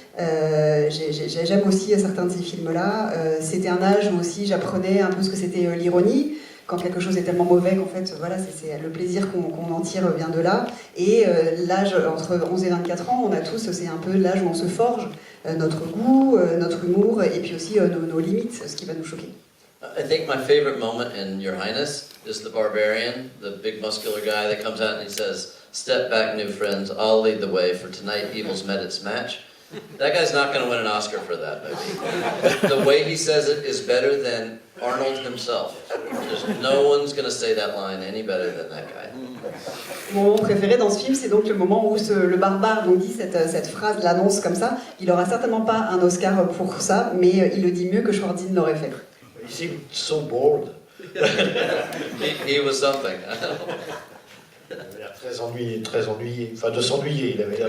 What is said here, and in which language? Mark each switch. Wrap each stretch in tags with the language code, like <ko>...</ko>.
<fr>J'aime aussi certains de ces films-là. C'était un âge où aussi j'apprenais un peu ce que c'était l'ironie. Quand quelque chose est tellement mauvais qu'en fait, voilà, c'est le plaisir qu'on en tire vient de là. Et l'âge entre 11 et 24 ans, on a tous, c'est un peu l'âge où on se forge notre goût, notre humour, et puis aussi nos limites, ce qui va nous choquer.</fr> <en>I think my favorite moment in Your Highness is the barbarian, the big muscular guy that comes out and he says, "Step back, new friends, I'll lead the way, for tonight evil's met its match." That guy's not going to win an Oscar for that movie. The way he says it is better than Arnold himself. No one's going to say that line any better than that guy.</en> <fr>Mon moment préféré dans ce film, c'est donc le moment où le barbare donc dit cette phrase, l'annonce comme ça. Il n'aura certainement pas un Oscar pour ça, mais il le dit mieux que Schwarzin l'aurait fait.</fr> <en>He seemed so bored. he was something.</en> <fr>Il avait l'air très ennuyé. Enfin, de s'ennuyer, il avait l'air</fr>